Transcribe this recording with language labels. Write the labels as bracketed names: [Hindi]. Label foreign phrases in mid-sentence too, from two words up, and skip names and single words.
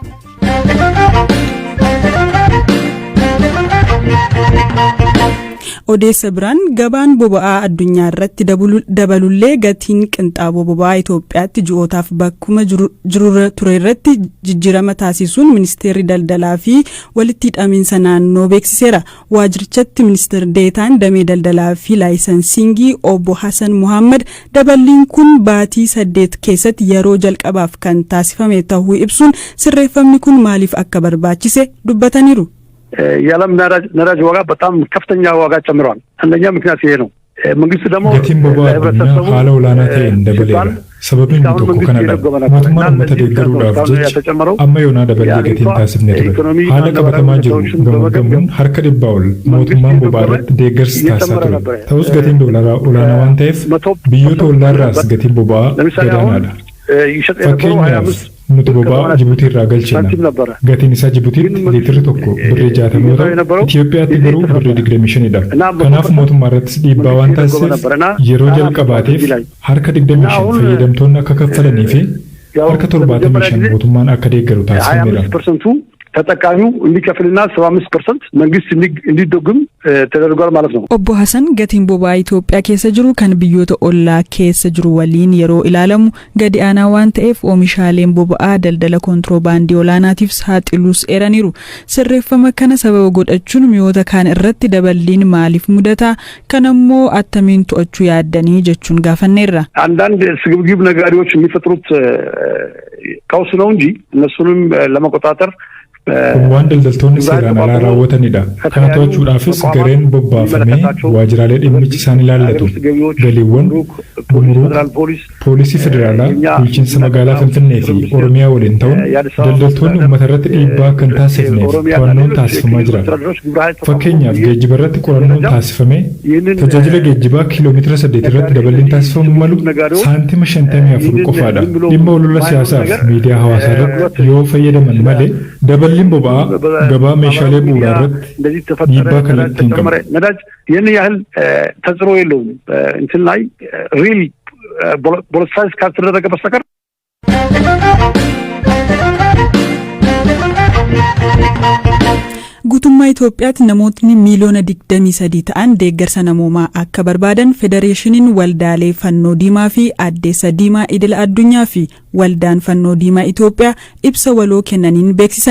[Oromo] Odeessa biraan gabaan boba'aa addunyaa irratti dabalullee gatiin qinxaaboo boba'aa Itoophiyaatti ji'ootaaf bakkuma jirurra ture irratti jijjiirama taasisuun ministeerri daldalaa fi walitti hidhamiinsa naannoo beeksiseera. Waajjirichatti ministeer deetaan damee daldalaa fi laayisansingii obbo Hassan Muhammad daballiin kun baatii 8 keessatti yeroo jalqabaaf kan taasifame ta'uu ibsuun sirreeffamni kun maaliif akka barbaachise dubbataniiru. [Amharic] የዓለም ነዳጅ ዋጋ በጣም ከፍተኛ ዋጋ ጨምሯል። አንደኛ ምክንያት ይሄ ነው። መንግስት ደግሞ [Oromo] gatiin boba'aa addunyaa haala olaanaa ta'een dabaleera. Sababiin tokko kanadha. Mootummaan uummata deeggaruudhaaf jecha amma yoonaa dabalee gatiin taasifne ture. Haala qabatamaa jiru gamaggamuun harka 100 ol mootummaan boba'aa irratti deeggarsi taasisaa ture. Ta'us gatiin doolaraa olaanaa waan ta'eef biyyoota ollaarraas gatiin boba'aa gadaanaadha. Fakkeenyaaf nuti boba'aa Jibuutii irraa galchina. Gatiin isaa Jibuutiitti liitirri tokko birrii 60 yoo ta'u, Itoophiyaatti garuu birrii 25dha. Kanaaf mootummaa irrattis dhiibbaa waan taasiseef yeroo jalqabaatiif harka 25 fayyadamtoonni akka kaffalanii fi harka 75 mootummaan akka deeggaru taasifameera. [Amharic] ተጠቃሚው እንዲከፍልና 75% መንግስት እንዲደጉም ተደርጓል ማለት ነው። [Oromo] ኦቦ ሐሰን gatiin boba'aa Itoophiyaa keessa jiru kan biyyoota ollaa keessa jiru waliin yeroo ilaalamu gadi aanaa waan ta'eef oomishaaleen boba'aa daldala kontiroobaandii olaanaatiif saaxiluus eeraniiru. Sirreeffama kana sababa godhachuun mi'oota kaan irratti daballiin maaliif mudata kanammoo attamiin to'achuu yaaddanii jechuun gaafanneerra. [Amharic] አንዳንድ ስግብግብ ነጋዴዎች የሚፈጥሩት ቀውስ ነው እንጂ እነሱንም ለመቆጣጠር [Oromo] kun waan daldaltoonni seeraan alaa raawwatanidha. Kana to'achuudhaafis gareen bobbaafamee waajjiraalee dhimmichi isaan ilaallatu galiiwwan poolisii federaalaa bulchiinsa magaalaa Finfinnee fi Oromiyaa waliin ta'uun daldaltoonni uummata irratti dhiibbaa kan taasifneef qorannoon taasifamaa jira. Fakkeenyaaf geejjiba irratti qorannoon taasifamee tajaajila geejjibaa kiiloomeetira 8 irratti daballiin taasifamuu malu saantima 54 qofaadha. Dhimma olola siyaasaaf miidiyaa hawaasaa irratti yoo fayyadaman malee daballiin boba'aa gabaa meeshaalee bu'uuraa irratti dhiibbaa kallattii hin qabu. [Amharic] ነዳጅ ይህን ያህል ተጽዕኖ የለውም እንትን ላይ [English] real politicize [Amharic] ካልተደረገ በስተቀር [Oromo] guutummaa Itoophiyaatti namootni miiliyoona 23 ta'an deeggarsa namoomaa akka barbaadan Federeeshiniin Waldaalee Fannoo Diimaa fi Addeessa Diimaa Idil Addunyaa fi Waldaan Fannoo Diimaa Itoophiyaa ibsa waloo kennaniin beeksisan.